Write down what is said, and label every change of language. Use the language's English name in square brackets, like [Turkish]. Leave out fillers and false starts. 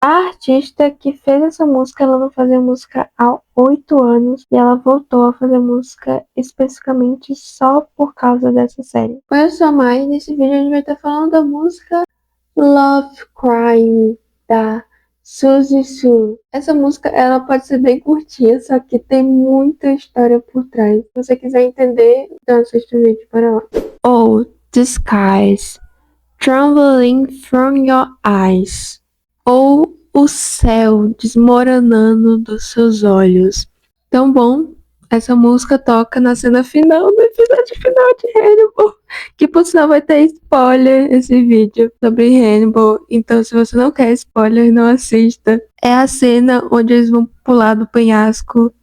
[Portuguese] artista que fez essa música, ela não fazia música há 8 anos e ela voltou a fazer música especificamente só por causa dessa série. Olha só mais, nesse vídeo a gente vai estar falando da música Love Crime, da Suzy Su. Essa música, ela pode ser bem curtinha, só que tem muita história por trás. Se você quiser entender, então assista o vídeo, para lá. [English] Oh, the skies trembling from your eyes. [Portuguese] Ou o céu desmoronando dos seus olhos. Tão bom, essa música toca na cena final do episódio final de Hannibal. Que por sinal vai ter spoiler esse vídeo sobre Hannibal. Então se você não quer spoiler, não assista. É a cena onde eles vão pular do penhasco.